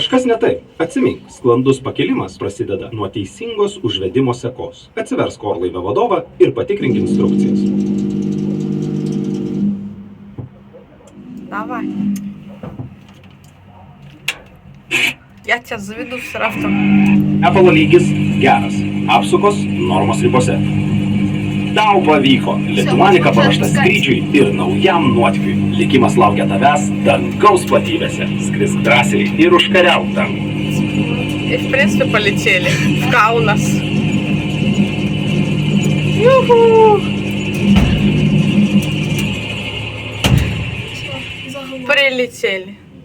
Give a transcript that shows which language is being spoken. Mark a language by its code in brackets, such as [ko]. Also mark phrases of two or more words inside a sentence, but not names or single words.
[lt] ne taip. Atsimink, sklandus pakilimas prasideda nuo teisingos užvedimo sekos. Atsiversk orlaivio vadovą ir patikrink instrukcijas. [ru] Давай. Я тебя заведу в сарафту. [lt] Apollo lygis geras. Apsukos normos ribose. Tau pavyko. Lituanika paruošta skrydžiui ir naujam nuotykiui. Likimas laukia tavęs dangaus platybėse. Skrisk drąsiai ir užkariauk dangų. [ru] И в принципе полетели в Каунас. Юху! Прилетели.